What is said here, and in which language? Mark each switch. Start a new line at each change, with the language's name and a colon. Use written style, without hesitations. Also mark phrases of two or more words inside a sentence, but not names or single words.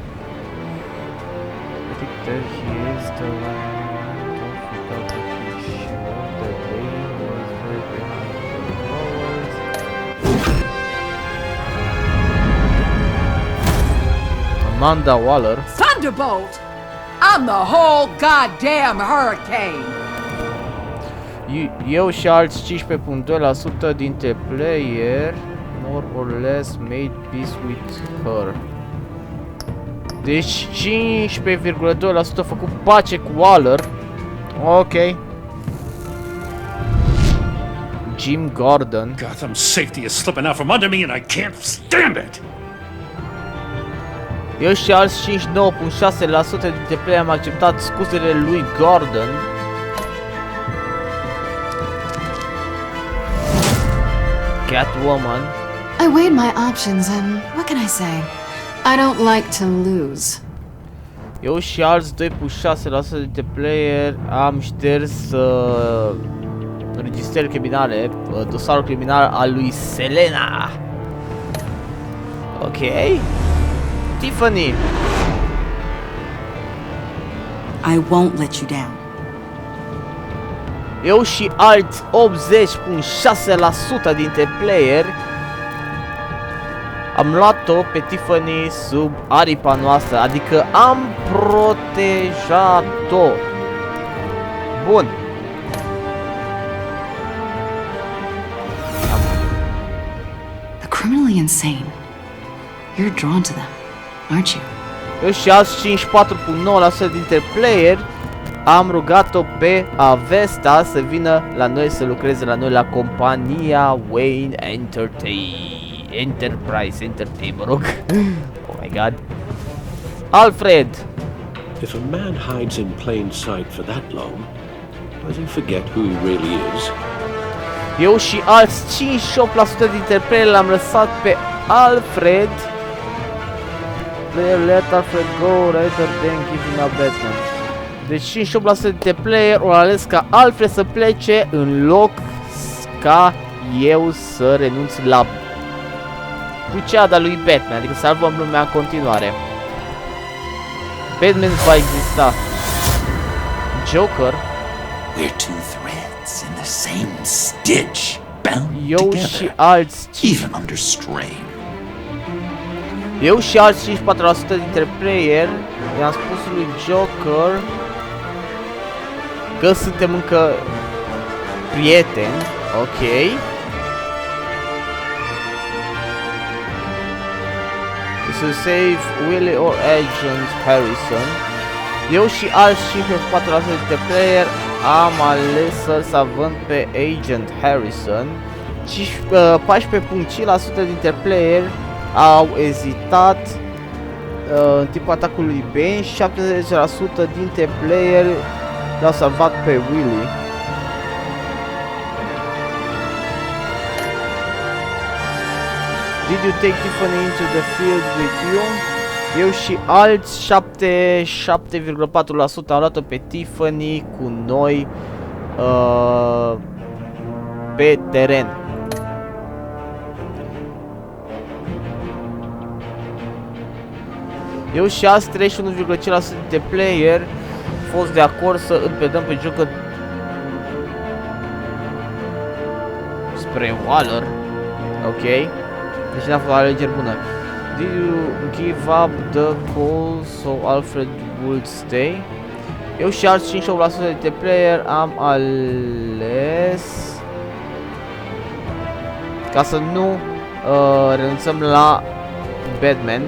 English: I think that he is the one without the picture. The lady was very behind the flowers. Amanda Waller. Thunderbolt! I'm the whole goddamn hurricane!
Romanian: Eu și alți 15.2% dintre
English: player more or less made peace with her.
Romanian: Deci 15,2% făcut pace cu Waller.
English: Ok. Jim Gordon. Gotham safety is slipping out from under me and I can't stand it!
Romanian: Eu și alți 59.6% dintre player am acceptat scuzele lui Gordon.
English: Catwoman. I weighed my options and what can I say? I don't like to lose.
Romanian: Eu și alți 2.6% dintre player am șters înregistrări criminale, dosarul criminal al lui Selena.
English: Ok. Tiffany. I won't let you down.
Romanian: Eu și alți 80.6% dintre player am luat-o pe Tiffany sub aripa noastră, adică am protejat-o. Bun.
English: The criminally insane. You're drawn to them, aren't you?
Romanian: Eu și alți 54.9% dintre player am rugat-o pe Avesta să vină la noi să lucreze la noi la compania Wayne Enterprise, mă rog.
English: Oh my god. Alfred. If a man hides in plain sight for that long, does he forget who he really is?
Romanian: Eu și alți 58% dintre player l-am lăsat pe Alfred.
English: Player let Alfred go rather than give him a Batman.
Romanian: Deci 58% dintre player au ales ca Alfred să plece în loc ca eu să renunț la buceada lui Batman, adică să salvăm lumea în continuare. Batman va exista.
English: Joker. We're two threads in the same stitch, bound
Romanian: eu
English: together,
Romanian: și alți
English: even under strain.
Romanian: Eu și alți 54% dintre player i-am spus lui Joker că suntem încă prieteni, ok.
English: To save Willie or Agent Harrison.
Romanian: Eu și alți 54% dintre player am ales să-l salvăm pe Agent Harrison. 14.5% dintre player au ezitat în timpul atacului Bane și 70% dintre player l-au salvat pe Willie.
English: Did you take Tiffany into the field with you?
Romanian: Eu și alți 7,4% au luat-o pe Tiffany cu noi pe teren. Eu și alți 31,5% dintre player au fost de acord să îl predăm pe Joker spre Waller. Ok. Deci n-a fost o alegere bună.
English: Did you give up the call so Alfred would stay?
Romanian: Eu și alți 58% dintre player am ales ca să nu renunțăm la Batman.